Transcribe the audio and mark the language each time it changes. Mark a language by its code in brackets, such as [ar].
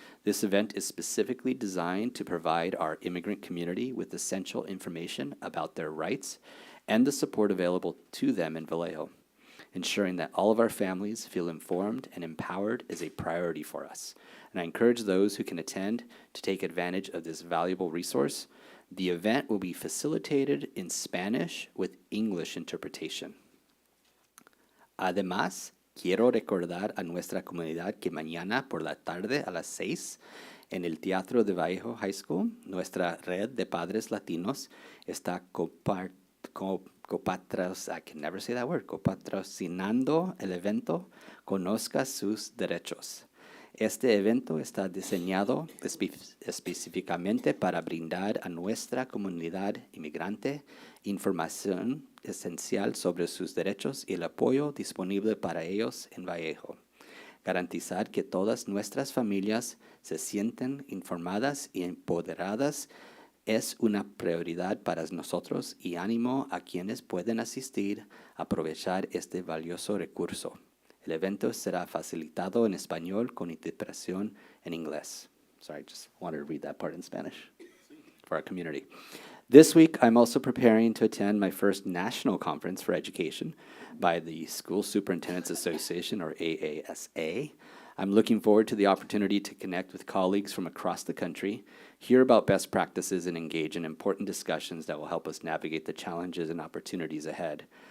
[en] This event is specifically designed to provide our immigrant community with essential information about their rights and the support available to them in Vallejo. Ensuring that all of our families feel informed and empowered is a priority for us. And I encourage those who can attend to take advantage of this valuable resource. The event will be facilitated in Spanish with English interpretation. [es] Además, quiero recordar a nuestra comunidad que mañana por la tarde a las 6 en el Teatro de Vallejo High School, nuestra red de padres latinos está copatrocinando el evento Conozca sus Derechos. Este evento está diseñado específicamente para brindar a nuestra comunidad inmigrante información esencial sobre sus derechos y el apoyo disponible para ellos en Vallejo. Garantizar que todas nuestras familias se sienten informadas y empoderadas es una prioridad para nosotros y ánimo a quienes pueden asistir a aprovechar este valioso recurso. El evento será facilitado en español con interpretación en inglés. [en] Sorry, I just wanted to read that part in Spanish for our community. This week, I'm also preparing to attend my first national conference for education by the School Superintendents Association, or AASA. I'm looking forward to the opportunity to connect with colleagues from across the country, hear about best practices, and engage in important discussions that will help us navigate the challenges and opportunities ahead.